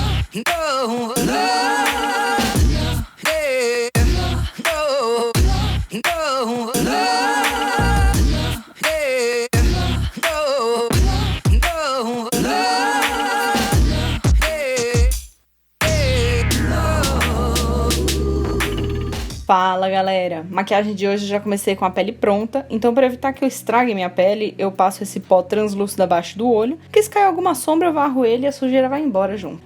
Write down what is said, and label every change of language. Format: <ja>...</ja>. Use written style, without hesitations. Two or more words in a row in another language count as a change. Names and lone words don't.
<en>no, no, yeah, no, no, no, yeah, no, no, no,</en> <pt>Fala galera, maquiagem de hoje eu já comecei com a pele pronta, então para evitar que eu estrague minha pele, eu passo esse pó translúcido abaixo do olho, que se cair alguma sombra eu varro ele e a sujeira vai embora junto.</pt>